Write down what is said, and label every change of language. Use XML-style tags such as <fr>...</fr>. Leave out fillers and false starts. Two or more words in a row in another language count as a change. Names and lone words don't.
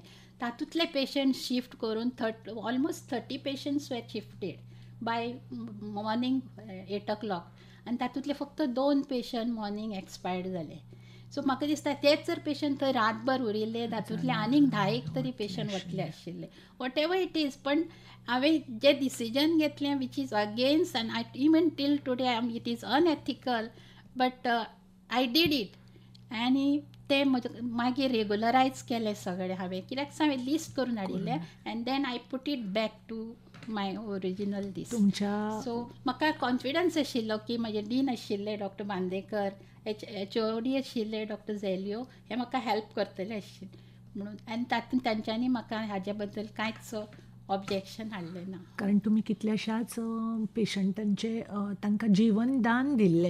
<kok>तातूंतले पेशंट शिफ्ट करून</kok> <en>almost 30 patients were shifted by morning 8 o'clock</en> <kok>आनी तातूंतले फक्त 2 पेशंट</kok> <en>morning expired</en> <kok>जाले. सो म्हाका दिसता तेच जर पेशंट थंय रातभर उरिल्ले तातूंतले आनीक 10 तरी पेशंट वतले आशिल्ले.</kok> <en>What ever it is.</en> <kok>पण हांवें जें डिसिजन घेतलें</kok> <en>which is against and I even till today it is unethical, but I did it.</en> <kok>आनी ते मागीर रेगुलरायज केलें सगळें हांवें, कित्याक हांवें लिस्ट करून हाडिल्लें</kok> <en>and then I put it back to my original this.</en> <kok>सो म्हाका कॉन्फिडन्स आशिल्लो की म्हजे डीन आशिल्ले डॉक्टर बांदेकर, HOD आशिल्ले डॉक्टर झेलियो, हे म्हाका हेल्प करतले आशिल्ले म्हणून. आनी तातूंत तांच्यांनी म्हाका हाज्या बद्दल कांयच ऑब्जेक्शन हाडलें ना. कारण तुमी कितल्याशाच पेशंटांचे तांकां जीवन दान दिल्लें.</kok>